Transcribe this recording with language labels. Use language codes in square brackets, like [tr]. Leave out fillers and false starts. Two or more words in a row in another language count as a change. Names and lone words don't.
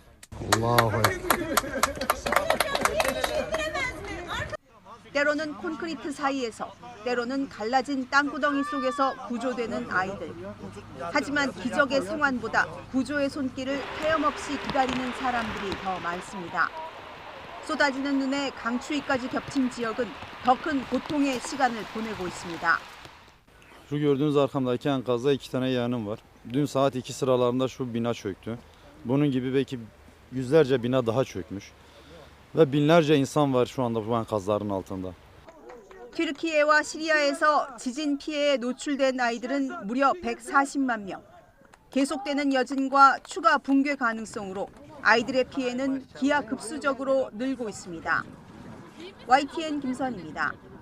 [ko] 때로는 콘크리트 사이에서, 때로는 갈라진 땅구덩이 속에서 구조되는 아이들. 하지만 기적의 생환보다 구조의 손길을 헤엄없이 기다리는 사람들이 더 많습니다. 쏟아지는 눈에 강추위까지 겹친 지역은 더 큰 고통의 시간을 보내고 있습니다. [tr] Şu gördüğünüz arkamdaki enkazda 2 tane yeğenim var. Dün saat 2 sıralarında şu bina çöktü. Bunun gibi belki yüzlerce bina daha çökmüş. Ve binlerce insan var şu anda bu enkazların altında. [ko] 튀르키예와 시리아에서 지진 피해에 노출된 아이들은 무려 140만 명. 계속되는 여진과 추가 붕괴 가능성으로 아이들의 피해는 기하급수적으로 늘고 있습니다. YTN 김선입니다.